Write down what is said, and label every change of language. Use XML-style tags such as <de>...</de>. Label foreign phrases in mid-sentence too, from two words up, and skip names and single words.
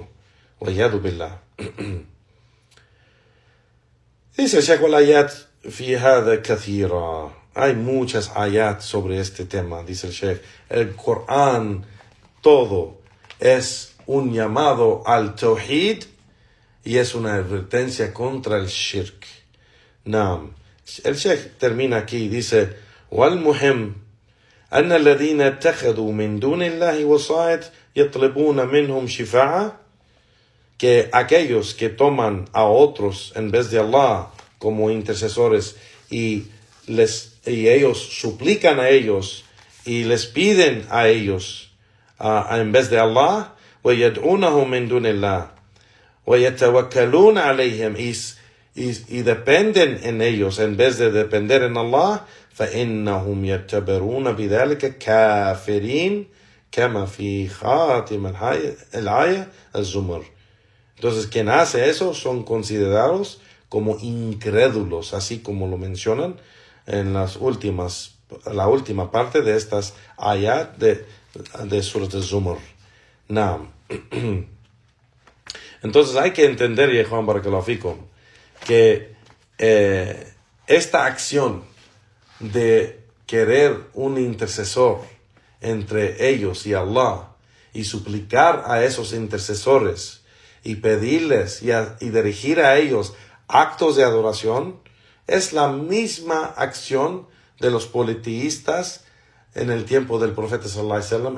<ar>والعياذ بالله. Dice Sheikh والآيات في هذا كثيرة.</ar> <es>Hay muchas ayat sobre este tema, dice el Sheikh. El Corán, todo es un llamado al tawhid y es una advertencia contra el shirk. El Sheikh termina aquí y dice,</es> <ar>والمهم أن الذين اتخذوا من دون الله وسائط يطلبون منهم شفاعة,</ar> <es>que aquellos que toman a otros en vez de Allah como intercesores y ellos suplican a ellos y les piden a ellos en vez de Allah,</es> <ar>ويدعونهم من دون الله ويتوكلون عليهم,</ar> <es>y dependen en ellos en vez de depender en Allah,</es> <ar>فإنهم يعتبرون بذلك كافرين كما في خاتم الآية الزمر.</ar> <es>Entonces, quien hace eso son considerados como incrédulos, así como lo mencionan en la última parte de estas ayat de Surat al-Zumar. Naam. Entonces hay que entender, Yehuan</es> <ar>بارك الله فيكم,</ar> <es>que esta acción de querer un intercesor entre ellos y Allah y suplicar a esos intercesores y pedirles y dirigir a ellos actos de adoración es la misma acción de los politeístas en el tiempo del profeta</es> <ar>صلى الله عليه وسلم.</ar>